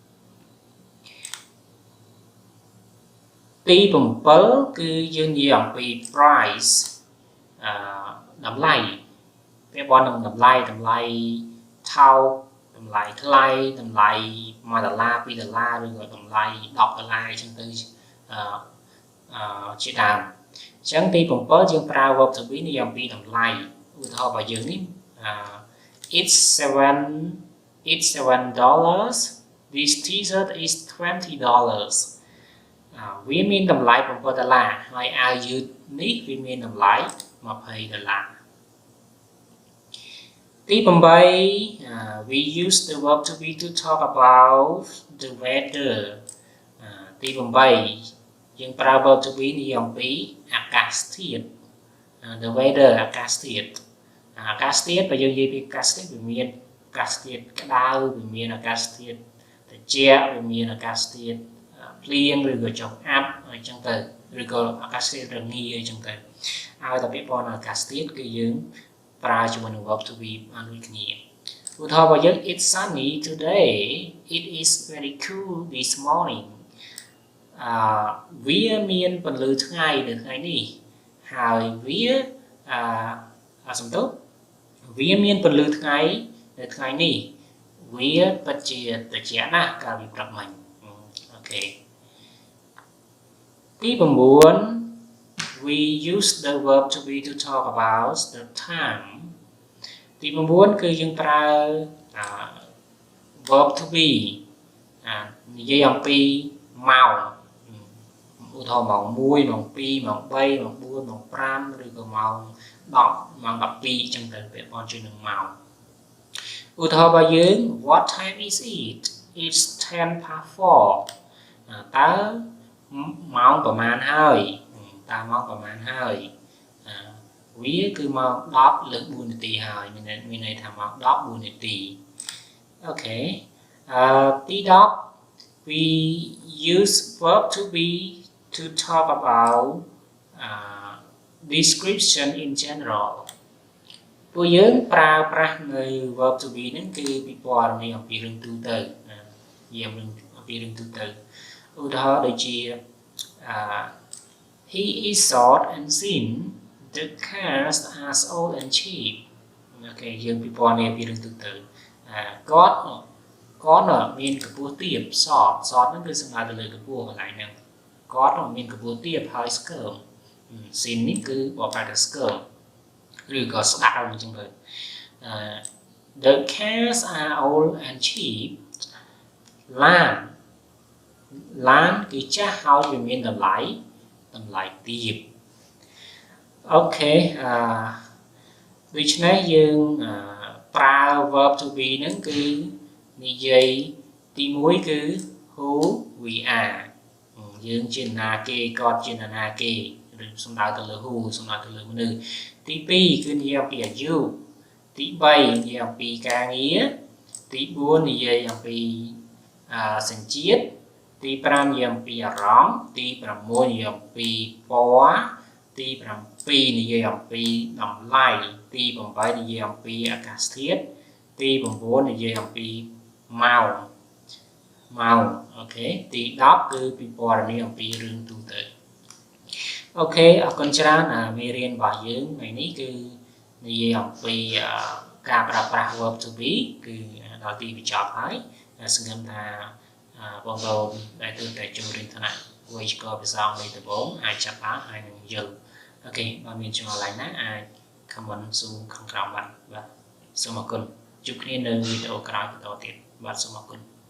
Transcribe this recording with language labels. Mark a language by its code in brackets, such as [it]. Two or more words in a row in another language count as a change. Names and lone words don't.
[km] ទី7គឺយើងនិយាយអំពី price តម្លៃវាបននឹងតម្លៃថោកតម្លៃថ្លៃតម្លៃ$1 $2 ឬក៏តម្លៃ$10អញ្ចឹងទៅជាដើមអញ្ចឹងទី7យើងប្រើ [en] verb to be [km] និយាយអំពីតម្លៃឧទាហរណ៍របស់យើងនេះ it's [en] $7 this t-shirt is $20 [km] វាមានតម្លៃ$7ហើយអាវយឺតនេះវាមានតម្លៃ$20ទី8 [en] we use the verb to be to talk about the weather [km] ទី8យើងប្រើ [en] verb to be [km] និយាយអំពីអាកាសធាតុ [en] the weather [km] អាកាសធាតុបើយើងនិយាយពី អាកាសធាតុវាមានអាកាសធាតុក្តៅវាមានអាកាសធាតុត្រជាក់វាមានអាកាសធាតុភ្លៀងឬក៏ចុះអាប់អញ្ចឹងទៅឬក៏អាកាសធាតុរងាអញ្ចឹងទៅឲ្យតែពាក្យពណ៌អាកាសធាតុគឺយើងប្រើជាមួយនឹង [en] verb to be [km] បានដូចគ្នាឧទាហរណ៍របស់យើង [en] it's sunny today it is very cool this morning [km] វាមានពន្លឺថ្ងៃនៅថ្ងៃនេះហើយវាសំដៅវាមានពន្លឺថ្ងៃនៅថ្ងៃនេះវាពិតជាត្រជាក់ណាស់កាលពីព្រឹកមិញអូខេទី9 [en] we use the verb to be to talk about the time [km] ទី9គឺយើងប្រើ [en] verb to be [km] និយាយអំពីម៉ោងឧទាហរណ៍ម៉ោង1ម៉ោង2ម៉ោង3ម៉ោង4ម៉ោង5ឬក៏ម៉ោង10ម៉ោង12អញ្ចឹង ទៅពាក់ព័ន្ធជាមួយនឹងម៉ោងឧទាហរណ៍របស់យើង [en] what time is it it's 10 past 4 [km] តើម៉ោងប្រហែល ហើយម៉ោងប្រហែលហើយវាគឺម៉ោង10លើក4នាទីហើយមានន័យថាម៉ោង10 4នាទីអូខេទី10 [en] we use verb to be to talk about description in general [km] ពួកយើងប្រើប្រាស់នៅ [en] verb to be [km] ហ្នឹងគឺពិពណ៌នាអំពីរឿងទូទៅយាមរឿងអំពីរឿងទូទៅឧទាហរណ៍ដូចជា [en] he is short and thin the cars are old and cheap [km] អូខេយើងពិពណ៌នាអំពីរឿងទូទៅគាត់មានកម្ពស់ទាប short ហ្នឹងគឺសំដៅទៅលើកម្ពស់កន្លែងហ្នឹងគាត់មានកម្ពស់ទាបហើយស្កើម thin នេះគឺបកប្រែថាស្កើមឬក៏ស្ដារអញ្ចឹងទៅ [en] the cars are old and cheap [km] ឡានគឺចាស់ហើយវាមានតម្លៃទាបអូខេដូច្នេះយើងប្រើ [en] verb to be [km] ហ្នឹងគឺនិយាយទី1គឺ [en] who we are [km] យើងជាណាគេគាត់ជាណាគេឬសំដៅទៅលើ who សំដៅទៅ លើមនុស្សទី2គឺនិយាយអំពីអាយុទី3និយាយអំពីការងារទី4និយាយអំពីសញ្ជាតិទី5និយាយអំពីអារម្មណ៍ទី 6និយាយអំពីពណ៌ទី7និយាយអំពីតម្លៃទី8និយាយអំពីអាកាសធាតុទី9និយាយអំពី ម៉ោងអូខេទី10គឺពិពណ៌នាអំពីរឿងទូទៅអូខេអរគុណច្រើន មេរៀនរបស់យើងថ្ងៃនេះគឺនិយាយអំពីការប្រើប្រាស់ [en] verb to be [km] គឺដល់ទីបញ្ចប់ហើយសង្ឃឹមថាបងប្អូនដែលទើបតែចូលរៀនថ្នាក់វេយ្យាករណ៍ភាសាអង់គ្លេសដំបូងអាចចាប់បានហើយនឹងយល់អូខេបើមានចម្ងល់ឡើយណាអាច comment សួរខាងក្រោមបាទសូមអរគុណជួបគ្នានៅវីដេអូក្រោយបន្តទៀតបាទសូមអរគុណ